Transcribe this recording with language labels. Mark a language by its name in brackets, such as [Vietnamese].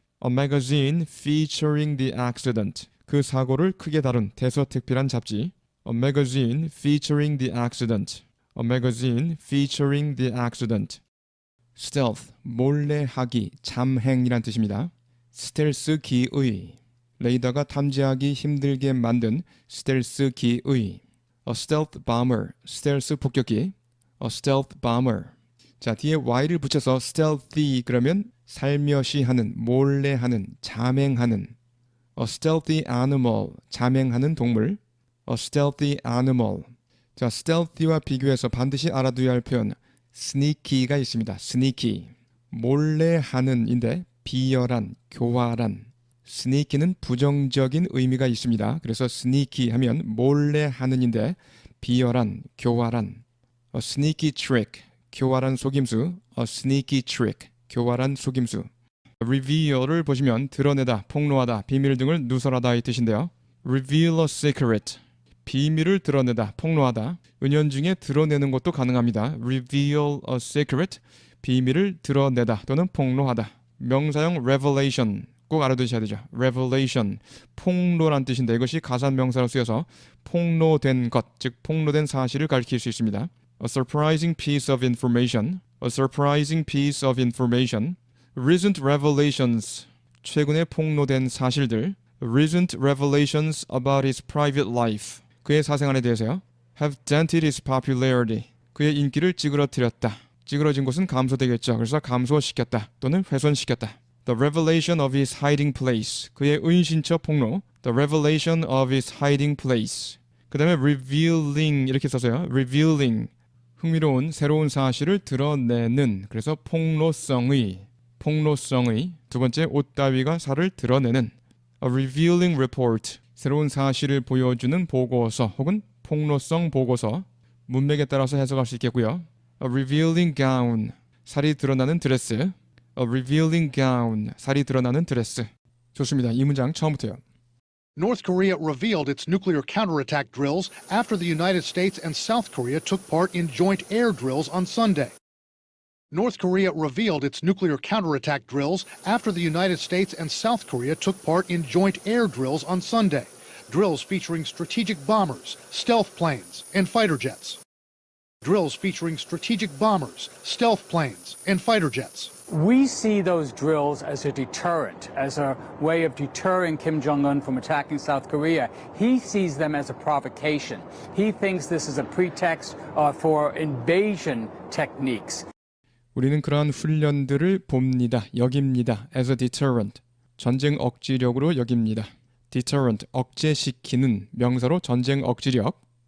[English] A magazine featuring the accident. [Korean] 그 사고를 크게 다룬 대서특필한 잡지. [English] A magazine featuring the accident. A magazine featuring the accident. [Korean] Stealth, 몰래하기, 잠행이란 뜻입니다. 스텔스 기의, 레이더가 탐지하기 힘들게 만든 스텔스 기의. [English] A stealth bomber, 스텔스 폭격기. A stealth bomber. [Korean] 자, 뒤에 y를 붙여서 stealthy 그러면 살며시 하는, 몰래 하는, 잠행하는. [English] A stealthy animal, [Korean] 자맹하는 동물. [English] A stealthy animal. [Korean] 자, stealthy와 비교해서 반드시 알아둬야 할 표현 sneaky가 있습니다. [English] sneaky. [Korean] 몰래 하는인데 비열한, 교활한. sneaky는 부정적인 의미가 있습니다. 그래서 sneaky 하면 몰래 하는인데 비열한, 교활한. [English] A sneaky trick, [Korean] 교활한 속임수. [English] A sneaky trick, 교활한 속임수. [Korean] reveal을 보시면 드러내다, 폭로하다, 비밀 등을 누설하다 이 뜻인데요. [English] reveal a secret, [Korean] 비밀을 드러내다, 폭로하다. 은연중에 드러내는 것도 가능합니다. [English] reveal a secret, [Korean] 비밀을 드러내다 또는 폭로하다. 명사형 revelation, 꼭 알아두셔야 되죠. revelation, 폭로란 뜻인데 이것이 가산명사로 쓰여서 폭로된 것, 즉 폭로된 사실을 가리킬 수 있습니다. [English] A surprising piece of information, a surprising piece of information. recent revelations, [Korean] 최근에 폭로된 사실들. [English] recent revelations about his private life, [Korean] 그의 사생활에 대해서요. [English] have dented his popularity, [Korean] 그의 인기를 찌그러뜨렸다. 찌그러진 곳은 감소되겠죠. 그래서 감소시켰다 또는 훼손시켰다. [English] The revelation of his hiding place, [Korean] 그의 은신처 폭로. [English] The revelation of his hiding place. [Korean] 그 다음에 revealing 이렇게 써서요. revealing, 흥미로운 새로운 사실을 드러내는. 그래서 폭로성의. 두 번째 옷다위가 살을 드러내는. [English] A revealing report, [Korean] 새로운 사실을 보여주는 보고서 혹은 폭로성 보고서. 문맥에 따라서 해석할 수 있겠고요. [English] A revealing gown, [Korean] 살이 드러나는 드레스. A revealing gown, 살이 드러나는 드레스. 좋습니다. 이 문장 처음부터요. [English] North Korea revealed its nuclear counterattack drills after the United States and South Korea took part in joint air drills on Sunday. North Korea revealed its nuclear counterattack drills after the United States and South Korea took part in joint air drills on Sunday. Drills featuring strategic bombers, stealth planes, and fighter jets. Drills featuring strategic bombers, stealth planes, and fighter jets. We see those drills as a deterrent, as a way of deterring Kim Jong-un from attacking South Korea. He sees them as a provocation. He thinks this is a pretext for invasion techniques. [Korean] 우리는 그러한 훈련들을 봅니다. 여깁니다. [English] as a deterrent. [Korean] 전쟁 억지력으로 여깁니다. deterrent, 억제시키는 명사로 전쟁 억지력.